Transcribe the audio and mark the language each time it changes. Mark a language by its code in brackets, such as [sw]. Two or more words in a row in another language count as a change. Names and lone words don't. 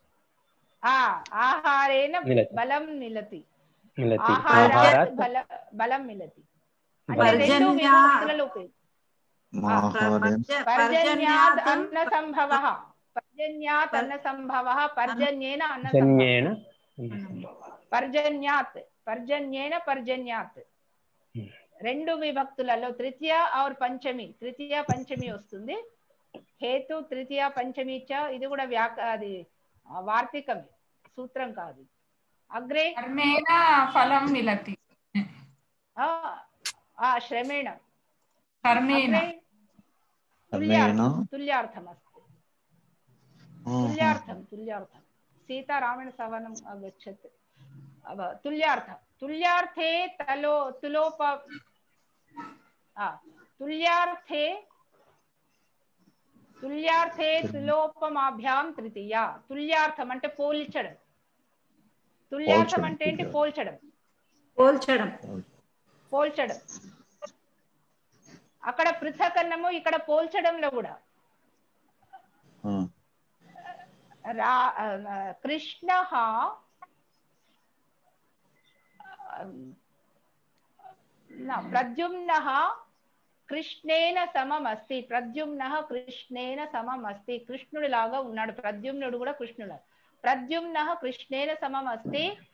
[sa] आहारेण बलं मिलति आहारात् बलं मिलति पर्जन्यात् अन्नसम्भवः पर्जन्यात् अन्नसम्भवः पर्जन्येन पर्जन्यात् पर्जन्येन पर्जन्यात् [te] రెండు విభక్తులలో తృతీయ और పంచమి తృతీయ పంచమి వస్తుంది హేతు తృతీయ పంచమి చ ఇది కూడా అది వార్తికమే సూత్రం కాదు అగ్రే [sa] कर्मेण फलं मिलति శ్రమేణ కర్మేణ तुल्यार्थम् अस्ति तुल्यार्थं सीतारामेण सवनम् अगच्छत् तुल्यार्थे तुल्यार्थे तुलोपमाभ्यां तृतीया तुल्यार्थం [te] అంటే పోల్చడం [sa] तुल्यार्थం [te] అంటే ఏంటి పోల్చడం అక్కడ పృథకన్నము ఇక్కడ పోల్చడంలో కూడా [sa] कृष्णः प्रद्युम्नः कृष्णेन समं अस्ति प्रद्युम्नः कृष्णेन समं अस्ति [te] కృష్ణుడి లాగా ఉన్నాడు ప్రద్యుమ్నుడు కూడా కృష్ణుడు [sa] प्रद्युम्नः कृष्णेन समं अस्ति